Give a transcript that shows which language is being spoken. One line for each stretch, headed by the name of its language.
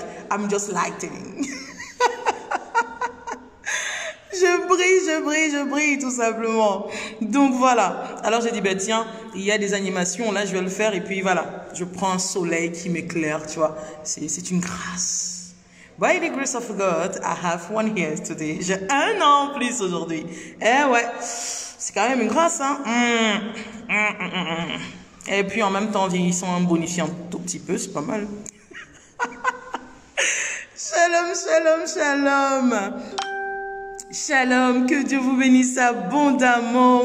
English: I'm just lighting.
French: Je brille tout simplement. Donc voilà. Alors j'ai dit, ben tiens, il y a des animations, là je vais le faire. Et puis voilà, je prends un soleil qui m'éclaire, tu vois. C'est une grâce.
English: By the grace of God, I have 1 year today.
French: J'ai 1 an en plus aujourd'hui. Eh ouais, c'est quand même une grâce, hein. Et puis en même temps, en vieillissant, en bonifiant un tout petit peu, c'est pas mal. Shalom, shalom, shalom. Shalom, que Dieu vous bénisse abondamment.